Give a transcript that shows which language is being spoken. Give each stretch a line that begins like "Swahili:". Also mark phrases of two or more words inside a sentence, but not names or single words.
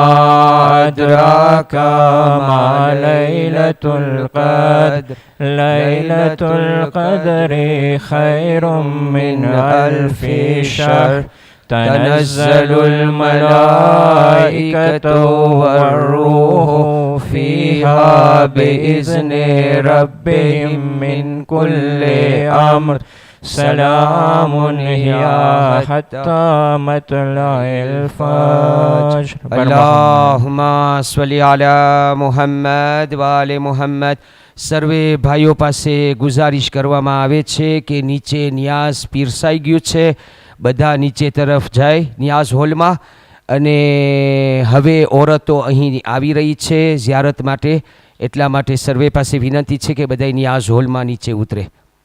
Arabic: أدراك ما ليلة القدر ليلة القدر خير من 1000 شهر تنزل الملائكة والروح فيها بإذن ربهم من كل أمر سلام هي حتى مطلع الفجر. اللهم صل على محمد وآل محمد
Gujarati: સર્વે ભાઈઓ પાસે ગુજારિશ કરવામાં આવે છે કે નીચે નિયાઝ પીરસાઈ ગયું છે, બધા નીચે તરફ જાય નિયાઝ હોલમાં. અને હવે ઓરતો અહીં આવી રહી છે ઝિયારત માટે, એટલા માટે સર્વે પાસે વિનંતી છે કે બધા નિયાઝ હોલમાં નીચે ઉતરે.